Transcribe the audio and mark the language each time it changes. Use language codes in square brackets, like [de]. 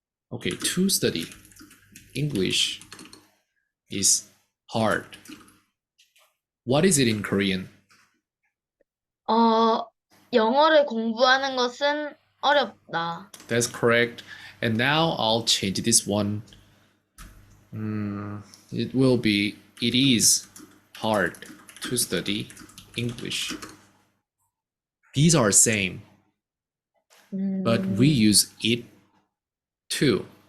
[en] Okay, to study English is hard. What is it in Korean? [ko] 영어를 공부하는 것은 어렵다. [en] That's correct. And now I'll change this one. It will be it is hard to study English. These are same, but we use it too.